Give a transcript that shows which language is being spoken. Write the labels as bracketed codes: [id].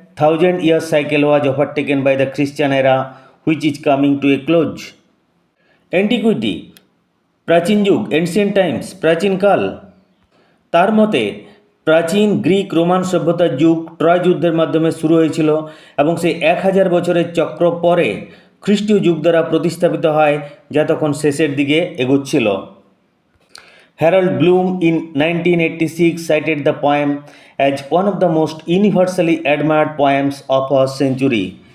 [en] 1000 year cycle was overtaken by the Christian era, which is coming to a close. [bn] Antiquity, প্রাচীন যুগ, ancient Times, প্রাচীনকাল। তার মতে প্রাচীন গ্রিক রোমান সভ্যতার যুগ ট্রয় যুদ্ধের মাধ্যমে শুরু হয়েছিল এবং সেই 1000 বছরের চক্র পরে খ্রিস্টীয় যুগ দ্বারা প্রতিস্থাপিত হয়, যা তখন শেষের দিকে এগোচ্ছিল। [en] Harold Bloom in 1986 cited the poem as one of the most universally admired poems of our century.